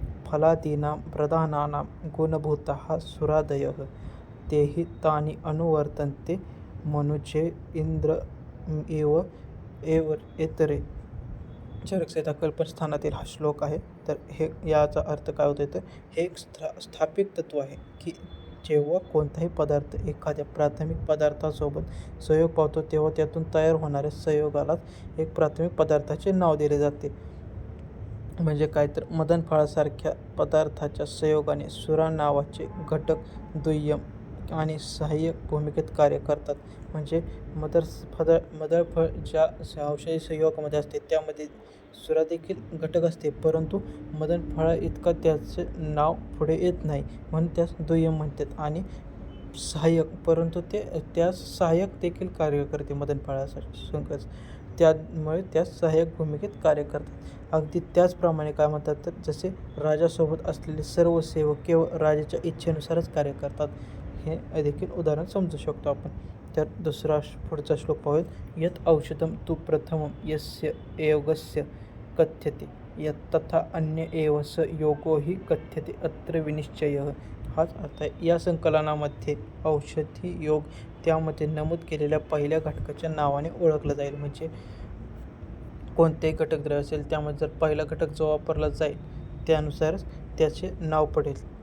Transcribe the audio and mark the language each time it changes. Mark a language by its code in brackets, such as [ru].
[sa] फलादीनां प्रधानानां गुणभूताः सुरादयः तेहि तानि अनुवर्तन्ते मनुचे इंद्र एव एव इतरे. [mr] चरकसंहिता कल्पस्थानातील हा श्लोक आहे. तर हे याचा अर्थ काय होतो तर हे एक स्थापित तत्व आहे की जेव्हा कोणताही पदार्थ एखाद्या प्राथमिक पदार्थासोबत संयोग पावतो तेव्हा त्यातून तयार होणाऱ्या संयोगालाच एक प्राथमिक पदार्थाचे नाव दिले जाते. म्हणजे काय तर मदन फळासारख्या पदार्थाच्या संयोगाने सुरा नावाचे घटक दुय्यम आणि सहाय्यक भूमिकेत कार्य करतात. म्हणजे मदर फळ ज्या औषधी संयोगामध्ये असते त्यामध्ये सुरा देखील घटक असते, परंतु मदन फळा इतका त्याचे नाव पुढे येत नाही, म्हणून त्यास दुय्यम म्हणतात. आणि सहाय्यक, परंतु ते त्यास सहाय्यक देखील कार्य करते मदन फळासाठी, त्यामुळे त्यास सहाय्यक भूमिकेत कार्य करतात. अगदी त्याचप्रमाणे काय म्हणतात तर जसे राजासोबत असलेले सर्व सेवक केवळ राजाच्या इच्छेनुसारच कार्य करतात, हे देखील उदाहरण समजू शकतो आपण. तर पुढचा श्लोक पाहूयात. [sa] यत् औषधं तु प्रथमं यस्य योगस्य कथ्यते तथा अन्य एव स योगो हि कथ्यते अत्र विनिश्चयः. [mr] हाच अर्थ आहे. या संकलनामध्ये औषधी योग त्यामध्ये नमूद केलेल्या पहिल्या घटकाच्या नावाने ओळखलं जाईल. म्हणजे कोणतेही घटकद्रव्य असेल त्यामध्ये जर पहिला घटक जो वापरला जाईल त्यानुसारच त्याचे नाव पडेल.